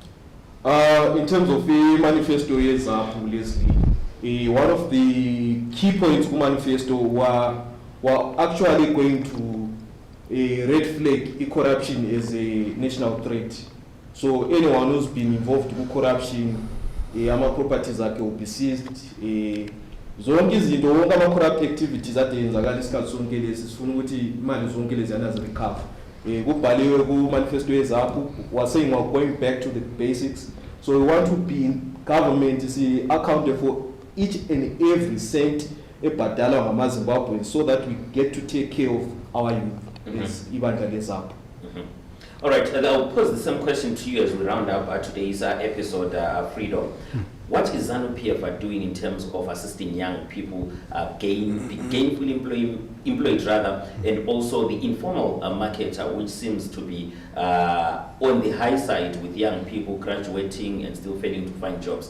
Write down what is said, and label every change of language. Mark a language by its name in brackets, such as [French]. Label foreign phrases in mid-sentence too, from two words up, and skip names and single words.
[English] In terms of the manifesto, yes, ZAPU, Leslie, one of the key points of the manifesto were actually going to red flag corruption as a national threat. So anyone who's been involved with corruption, ama properties will be seized. [North Ndebele] Zonke izinto wonke ama-corrupt activities adenzakala isikhathi sonke lesi sifuna ukuthi imali zonke lezi yana zirecover. Kubhaliwe ku-manifesto yeZAPU [English] was saying we're going back to the basics. So we want to be in government accountable for each and every cent [North Ndebele] ebhadalwa ngama-Zimbabweans, [English] so that we get to take care of our youth as [North Ndebele] ibandla leZAPU. [English] All right, I'll pose the same question to you as we round up today's episode, Freedom. What is ZANU PF doing in terms of assisting young people be gainfully employed rather, and also the informal market, which seems to be on the high side with young people graduating and still failing to find jobs?